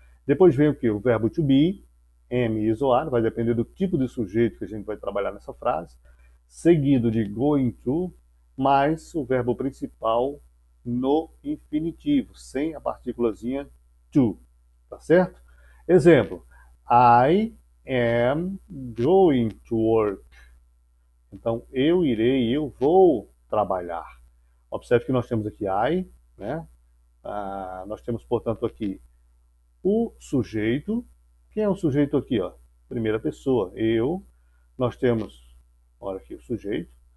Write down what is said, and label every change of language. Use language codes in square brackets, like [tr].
[pt] Depois vem o que? O verbo to be, am, is ou are, vai depender do tipo de sujeito que a gente vai trabalhar nessa frase, seguido de going to, mais o verbo principal no infinitivo, sem a partículazinha to, tá certo? [en] Exemplo, I am going to work. [pt] Então, eu irei, eu vou trabalhar. Observe que nós temos aqui I, né? Nós temos, portanto, aqui o sujeito. Quem é o sujeito aqui? Ó? Primeira pessoa, eu. Nós temos, olha aqui, o sujeito.